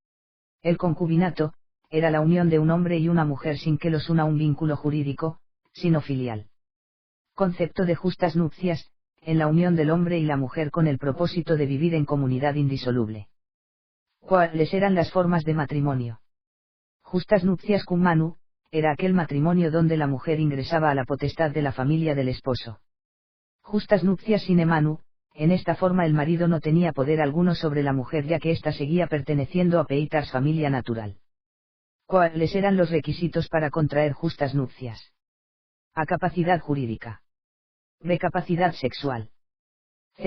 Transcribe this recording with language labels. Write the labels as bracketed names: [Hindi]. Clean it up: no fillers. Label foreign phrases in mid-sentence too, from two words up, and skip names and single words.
[Spanish] El concubinato, era la unión de un hombre y una mujer sin que los una un vínculo jurídico, sino filial. Concepto de justas nupcias, en la unión del hombre y la mujer con el propósito de vivir en comunidad indisoluble. ¿Cuáles eran las formas de matrimonio? Justas nupcias [Latin] cum manu, [Spanish] era aquel matrimonio donde la mujer ingresaba a la potestad de la familia del esposo. Justas nupcias [Latin] sine manu, [Spanish] en esta forma el marido no tenía poder alguno sobre la mujer ya que ésta seguía perteneciendo a Peitars familia natural. ¿Cuáles eran los requisitos para contraer justas nupcias? A. Capacidad jurídica. B. Capacidad sexual. C.